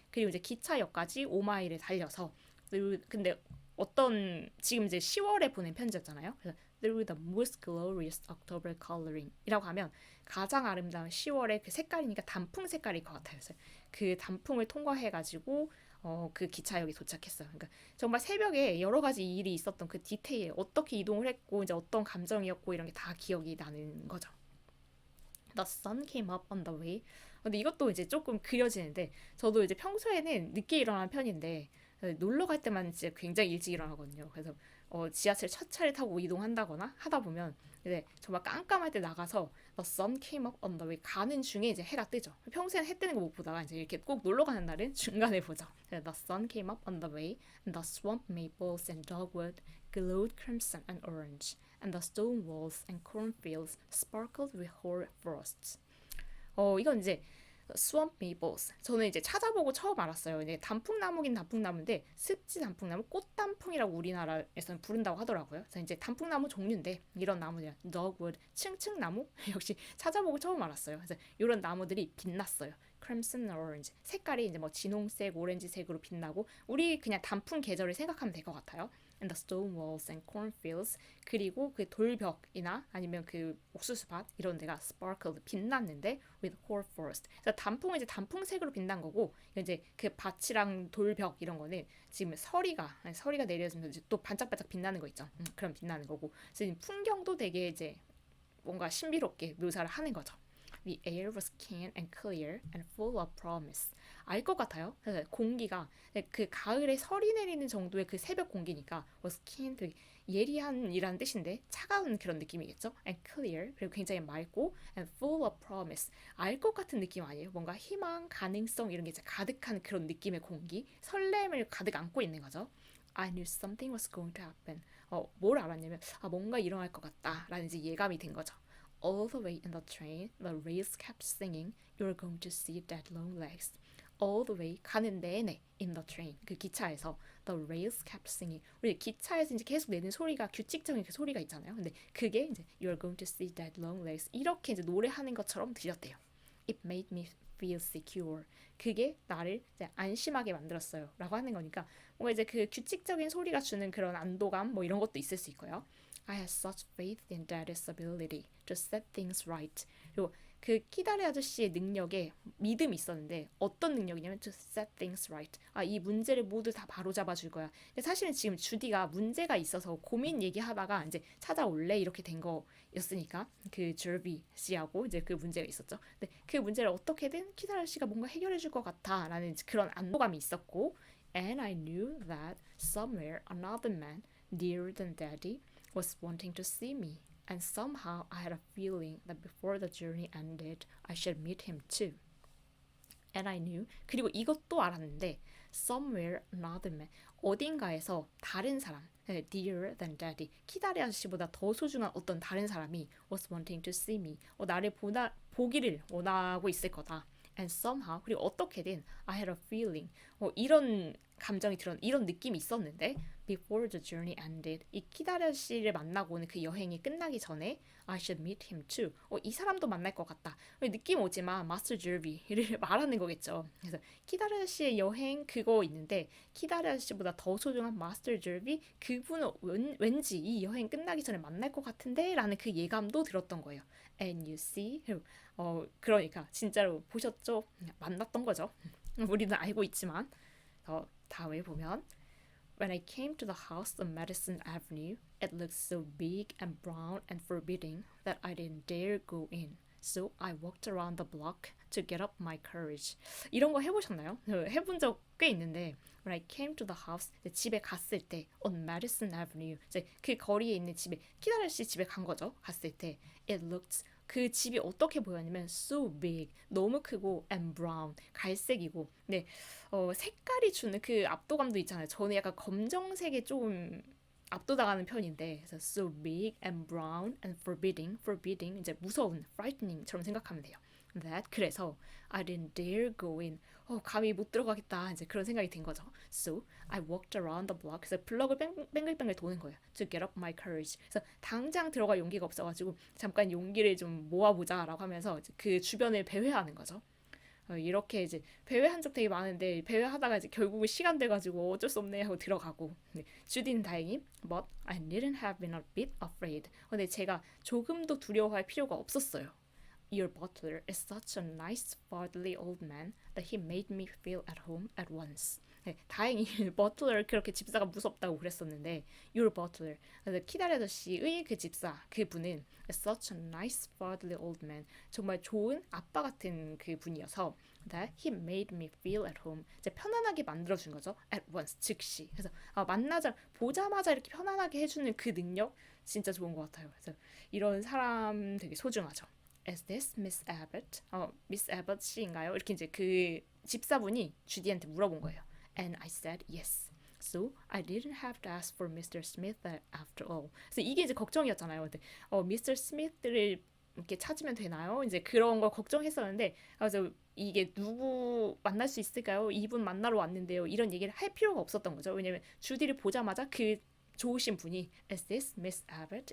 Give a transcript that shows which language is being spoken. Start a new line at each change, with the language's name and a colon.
Korean: 그리고 이제 기차역까지 5마일을 달려서 근데 지금 이제 10월에 보낸 편지였잖아요. 그래서
English: through the most glorious October coloring
Korean: 이라고 하면 가장 아름다운 10월의 그 색깔이니까 단풍 색깔일 것 같아요. 그래서 그 단풍을 통과해가지고 그 기차역에 도착했어요. 그러니까 정말 새벽에 여러 가지 일이 있었던 그 디테일, 어떻게 이동을 했고 이제 어떤 감정이었고 이런 게 다 기억이 나는 거죠.
English: The sun came up on the way.
Korean: 근데 이것도 이제 조금 그려지는데 저도 이제 평소에는 늦게 일어나는 편인데 놀러 갈 때만 이제 굉장히 일찍 일어나거든요. 그래서 지하철 첫 차를 타고 이동한다거나 하다 보면 이제 정말 깜깜할 때 나가서
English: The sun came up on the way
Korean: 가는 중에 이제 해가 뜨죠. 평소에는 해 뜨는 거 못 보다가 이제 이렇게 꼭 놀러 가는 날은 중간에 보죠.
English: The sun came up on the way and the swamp maples and dogwood glowed crimson and orange and the stone walls and cornfields sparkled with hoar frosts.
Korean: 이건 이제
English: swamp maples.
Korean: 저는 이제 찾아보고 처음 알았어요. 이제 단풍나무긴 단풍나무인데 습지 단풍나무, 꽃단풍이라고 우리나라에서는 부른다고 하더라고요. 그래서 이제 단풍나무 종류인데 이런 나무들, dogwood, 층층나무 역시 찾아보고 처음 알았어요. 그래서 이런 나무들이 빛났어요.
English: crimson orange
Korean: 색깔이 이제 뭐 진홍색, 오렌지색으로 빛나고 우리 그냥 단풍 계절을 생각하면 될 것 같아요.
English: And the stone walls and cornfields
Korean: 그리고 그 돌벽이나 아니면 그 옥수수밭 이런 데가
English: sparkled
Korean: 빛났는데
English: with hoar frost.
Korean: 그래서 단풍은 이제 단풍색으로 빛난 거고 이제 그 밭이랑 돌벽 이런 거는 지금 서리가 내려지면서 이제 또 반짝반짝 빛나는 거 있죠. 그럼 빛나는 거고. 그래서 풍경도 되게 이제 뭔가 신비롭게 묘사를 하는 거죠.
English: The air was keen and clear and full of promise.
Korean: 알 것 같아요. 그래서 공기가 그 가을에 서리 내리는 정도의 그 새벽 공기니까
English: was keen,
Korean: 되게 예리한이라는 뜻인데 차가운 그런 느낌이겠죠.
English: And clear,
Korean: 그리고 굉장히 맑고
English: and full of promise.
Korean: 알 것 같은 느낌 아니에요? 뭔가 희망, 가능성 이런 게 이제 가득한 그런 느낌의 공기, 설렘을 가득 안고 있는 거죠.
English: I knew something was going to happen.
Korean: 뭘 알았냐면 뭔가 일어날 것 같다라는 이제 예감이 된 거죠.
English: All the way in the train, the rails kept singing, You're going to see that long legs. All the way
Korean: 가는 내내
English: in the train
Korean: 그 기차에서
English: the rails kept singing.
Korean: 우리 기차에서 이제 계속 내는 소리가 규칙적인 그 소리가 있잖아요. 근데 그게 이제
English: You're going to see that long legs
Korean: 이렇게 이제 노래하는 것처럼 들렸대요.
English: It made me feel secure.
Korean: 그게 나를 이제 안심하게 만들었어요.라고 하는 거니까 뭔가 이제 그 규칙적인 소리가 주는 그런 안도감 뭐 이런 것도 있을 수 있고요.
English: I had such faith in Daddy's ability to set things right.
Korean: 그리고 그 키다리 아저씨의 능력에 믿음이 있었는데 어떤 능력이냐면
English: to set things right.
Korean: 이 문제를 모두 다 바로잡아 줄 거야. 근데 사실은 지금 주디가 문제가 있어서 고민 얘기하다가 이제 찾아올래 이렇게 된 거였으니까 그 저비 씨하고 이제 그 문제가 있었죠. 근데 그 문제를 어떻게든 키다리 아저씨가 뭔가 해결해 줄 것 같아라는 그런 안도감이 있었고
English: And I knew that somewhere another man, dearer than Daddy, was wanting to see me. And somehow I had a feeling that before the journey ended, I should meet him too. And I knew.
Korean: 그리고 이것도 알았는데
English: somewhere another man
Korean: 어딘가에서 다른 사람
English: dearer than daddy
Korean: 키다리 아저씨보다 더 소중한 어떤 다른 사람이
English: was wanting to see me
Korean: 나를 보기를 원하고 있을 거다.
English: And somehow
Korean: 그리고 어떻게든
English: I had a feeling
Korean: 이런 감정이 이런 느낌이 있었는데
English: before the journey ended
Korean: 이 키다리 아저씨를 만나고는 그 여행이 끝나기 전에
English: I should meet him too.
Korean: 이 사람도 만날 것 같다. 느낌 오지만 마스터 줄비를 말하는 거겠죠. 그래서 키다리 아저씨의 여행 그거 있는데 키다리 아저씨보다 더 소중한 마스터 줄비 그분은 왠지 이 여행 끝나기 전에 만날 것 같은데 라는 그 예감도 들었던 거예요.
English: And you see?
Korean: 그러니까 진짜로 보셨죠? 만났던 거죠. 우리는 알고 있지만 다음에 보면
English: When I came to the house on Madison Avenue, it looked so big and brown and forbidding that I didn't dare go in. So I walked around the block to get up my courage.
Korean: 이런 거 해보셨나요? 해본 적 꽤 있는데
English: When I came to the house,
Korean: 집에 갔을 때
English: on Madison Avenue,
Korean: 이제 그 거리에 있는 집에 키다리 씨 집에 간 거죠. 갔을 때
English: it looked
Korean: 그 집이 어떻게 보였냐면
English: so big
Korean: 너무 크고
English: and brown
Korean: 갈색이고 네 색깔이 주는 그 압도감도 있잖아요. 저는 약간 검정색에 좀 압도당하는 편인데 그래서
English: so big and brown and forbidding
Korean: 이제 무서운 frightening처럼 생각하면 돼요.
English: That
Korean: 그래서
English: I didn't dare go in
Korean: 감히 못 들어가겠다 이제 그런 생각이 든 거죠.
English: So I walked around the block
Korean: 그래서 블럭을 뱅글뱅글 도는 거예요.
English: To get up my courage
Korean: 그래서 당장 들어갈 용기가 없어가지고 잠깐 용기를 좀 모아보자라고 하면서 그 주변을 배회하는 거죠. 이렇게 이제 배회한 적 되게 많은데 배회하다가 이제 결국은 시간 돼가지고 어쩔 수 없네 하고 들어가고 네, 주디는 다행히
English: but I didn't have been a bit afraid
Korean: 근데 제가 조금도 두려워할 필요가 없었어요.
English: Your butler is such a nice, fatherly old man that he made me feel at home at once.
Korean: 네, 다행히 버틀러 그렇게 집사가 무섭다고 그랬었는데
English: Your butler,
Korean: 키다리 아저씨의 그 집사, 그분은
English: such a nice, fatherly old man,
Korean: 정말 좋은 아빠 같은 그 분이어서
English: that he made me feel at home,
Korean: 이제 편안하게 만들어준 거죠.
English: At once,
Korean: 즉시. 그래서 보자마자 이렇게 편안하게 해주는 그 능력 진짜 좋은 것 같아요. 그래서 이런 사람 되게 소중하죠.
English: Is this Miss Abbott?
Korean: Miss Abbott 씨인가요? 이렇게 이제 그 집사분이 주디한테 물어본 거예요.
English: And I said yes. So I didn't have to ask for Mr. Smith after all.
Korean: 그래서 이게 이제 걱정이었잖아요. 근데 Mr. Smith를 이렇게 찾으면 되나요? 이제 그런 걸 걱정했었는데 그래서 이게 누구 만날 수 있을까요? 이분 만나러 왔는데요. 이런 얘기를 할 필요가 없었던 거죠. 왜냐면 주디를 보자마자 그 좋으신 분이
English: Is this Miss Abbott?